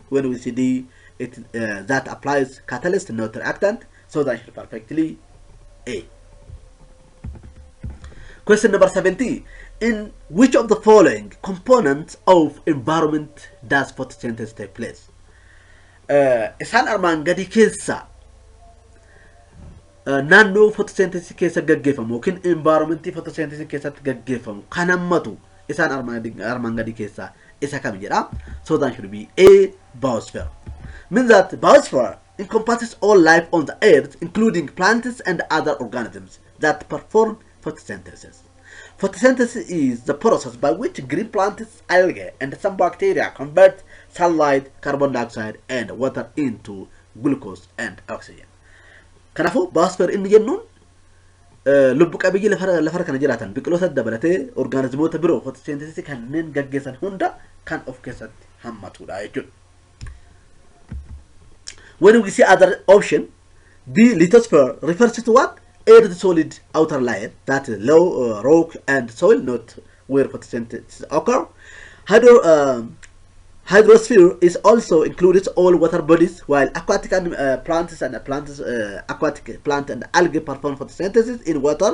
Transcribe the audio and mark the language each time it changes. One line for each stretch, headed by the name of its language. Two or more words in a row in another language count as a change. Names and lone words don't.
English: When we see D, that applies catalyst, not reactant. So that is perfectly A. Question number 70. In which of the following components of environment does photosynthesis take place?
Oromo: Isaan armaan gadi keessa naannoo photosynthesis keessa gaggeeffamu yookiin environmentii photosynthesis keessatti gaggeeffamu kan hammatu isaan armaan gadi keessa isa kam jedha.
English: So that should be A, biosphere. Means that biosphere encompasses all life on the earth, including plants and other organisms that perform photosynthesis. Photosynthesis is the process by which green plants, algae, and some bacteria convert sunlight, carbon dioxide, and water into glucose and oxygen.
Oromo: Kanaafuu biosphere inni jennuun lubbu qabiyyii lafarra kana jiraatan biqiloota dabalatee organizmoota biroo photosynthesis kanneen gaggeessan hunda kan of keessatti hammatudha jechuudha.
English: When we see other option, B, lithosphere refers to what? Earth solid outer layer, that is low rock and soil, not where photosynthesis occur. Hydrosphere is also includes all water bodies, while aquatic aquatic plant and algae perform photosynthesis in water.